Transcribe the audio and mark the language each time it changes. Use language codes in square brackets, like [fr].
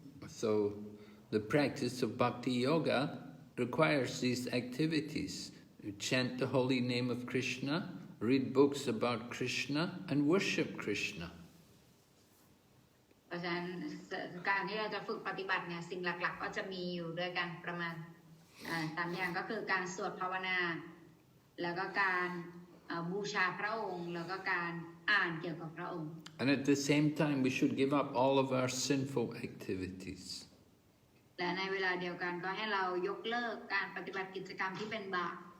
[en] So the practice of bhakti yoga requires these activities. You chant the holy name of Krishna, read books about Krishna, and worship Krishna. [th] เพราะฉะนั้นการที่เราจะฝึกปฏิบัติเนี่ยสิ่งหลักๆก็จะมีอยู่ด้วยกันประมาณ3อย่างก็คือการสวดภาวนาแล้วก็การบูชาพระองค์แล้วก็การอ่านเกี่ยวกับพระองค์ [en] And at the same time, we should give up all of our sinful activities. [th] และในเวลาเดียวกันก็ให้เรายกเลิกการปฏิบัติกิจกรรมที่เป็นบาป